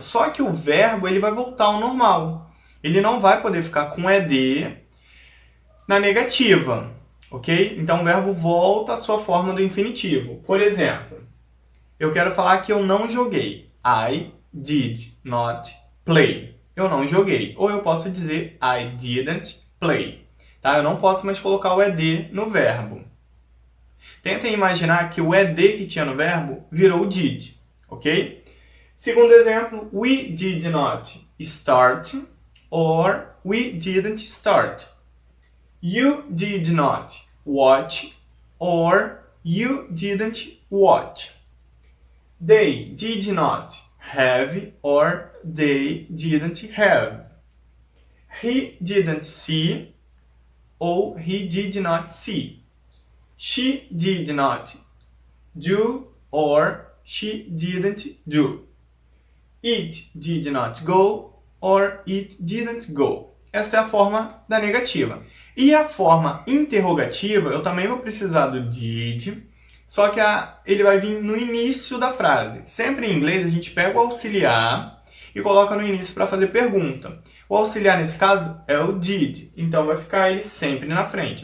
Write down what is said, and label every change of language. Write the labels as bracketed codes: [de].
[pt] Só que o verbo ele vai voltar ao normal. Ele não vai poder ficar com ed na negativa, ok? Então o verbo volta à sua forma do infinitivo. Por exemplo, eu quero falar que eu não joguei. [en] I did not play. [pt] Eu não joguei. Ou eu posso dizer [en] I didn't play. [pt] Tá? Eu não posso mais colocar o ed no verbo. Tentem imaginar que o ed que tinha no verbo virou did. Ok? Segundo exemplo, [en] we did not start or we didn't start. You did not watch or you didn't watch. They did not have or they didn't have. He didn't see or he did not see. She did not do or she didn't do. It did not go or it didn't go. [pt] Essa é a forma da negativa. E a forma interrogativa, eu também vou precisar do did, só que ele vai vir no início da frase. Sempre em inglês a gente pega o auxiliar e coloca no início para fazer pergunta. O auxiliar nesse caso é o did, então vai ficar ele sempre na frente.